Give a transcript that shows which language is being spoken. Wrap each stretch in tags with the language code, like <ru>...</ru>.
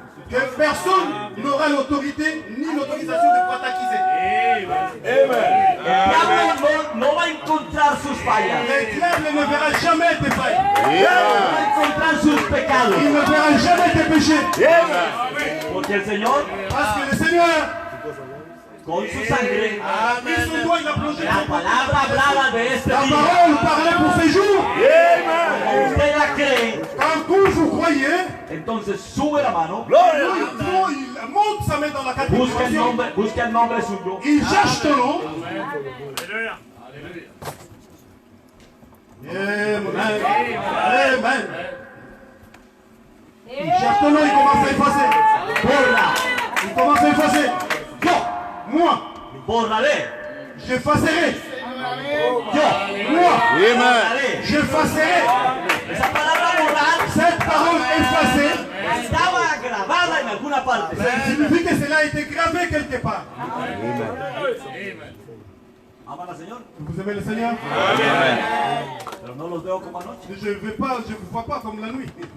<fr>que personne n'aura l'autorité ni l'autorisation de pouvoir t'accuser.</fr> <es>El diablo no va a encontrar sus fallas.</es> <fr>Le diable ne verra jamais tes failles.</fr> <es>No va a encontrar sus pecados.</es> <fr>Il ne verra jamais tes péchés.</fr> <es>Porque el Señor,</es> <fr>Parce que le Seigneur,</fr> <es>con su sangre,</es> <fr>avec son doigt, il a plongé</fr> <es>la palabra hablada de este</es> <fr>la</fr> <es>día,</es> <fr>parole parlait pour ces jours.</fr> <es>como usted la cree,</es> <fr>Quand vous croyez,</fr> <es>entonces sube la mano,</es> <fr>il monte sa main dans la catégorisation.</fr> <es>busca el nombre suyo.</es> <fr>Il cherche ton nom. Amen. Il cherche ton nom, il commence à effacer.</fr> <es>Borra,</es> <fr>Il commence à effacer. Moi,</fr> <es>borraré,</es> <fr>j'effacerai.</fr> <es>yo,</es> <fr>Moi,</fr> <es>borraré.</es> <fr>j'effacerai.</fr> <es>Esa palabra borrar</es> <fr>Cette parole effacée</fr> <es>estaba grabada en alguna parte.</es> <fr>signifie que cela a été gravé quelque part.</fr> <es>¿Aman al Señor?</es> <fr>Vous aimez le Seigneur?</fr> <es>Pero no los veo como anoche.</es> <fr>Je ne vous vois pas comme la nuit.</fr>